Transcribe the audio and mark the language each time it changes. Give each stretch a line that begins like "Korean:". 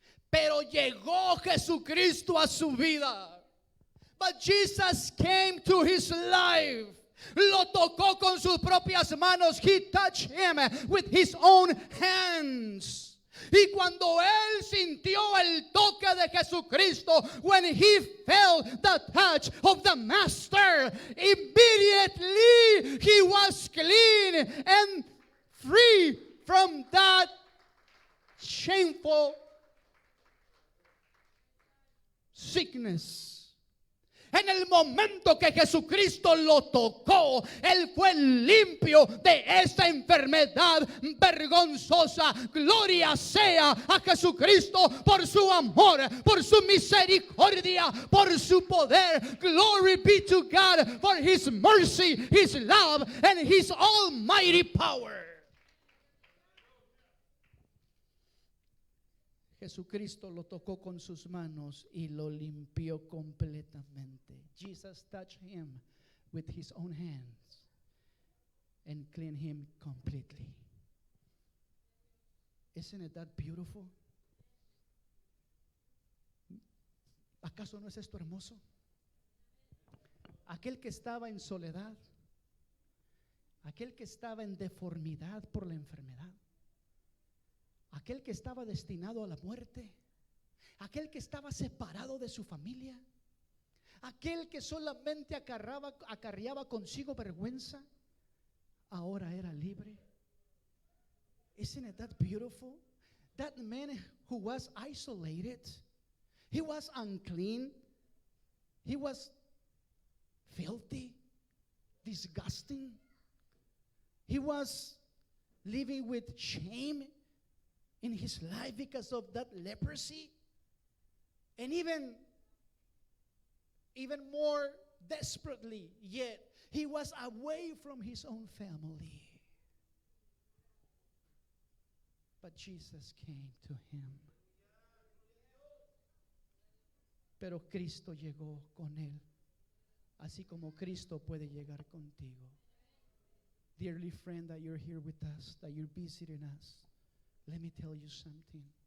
Spanish: Pero llegó Jesucristo a su vida.
English: But Jesus came to his life.
Spanish: Lo tocó con sus propias manos.
English: He touched him with his own hands.
Spanish: Y cuando él sintió el toque de Jesucristo,
English: when he felt the touch of the Master, immediately he was clean and free from that shameful sickness.
Spanish: En el momento que Jesucristo lo tocó, él fue limpio de esta enfermedad vergonzosa. Gloria sea a Jesucristo por su amor, por su misericordia, por su poder.
English: Glory be to God for his mercy, his love, and his almighty power.
Spanish: Jesucristo lo tocó con sus manos y lo limpió completamente.
English: Jesus touched him with his own hands and cleaned him completely. Isn't it that beautiful?
Spanish: ¿Acaso no es esto hermoso? Aquel que estaba en soledad, aquel que estaba en deformidad por la enfermedad, aquel que estaba destinado a la muerte, aquel que estaba separado de su familia, aquel que solamente acarreaba consigo vergüenza, ahora era libre.
English: Isn't it that beautiful? That man who was isolated, he was unclean, he was filthy, disgusting, he was living with shame in his life because of that leprosy, and even more desperately yet, he was away from his own family. But Jesus came to him.
Spanish: Pero Cristo llegó con él, así como Cristo puede llegar contigo.
English: Dearly friend, that you're here with us, that you're visiting us, let me tell you something.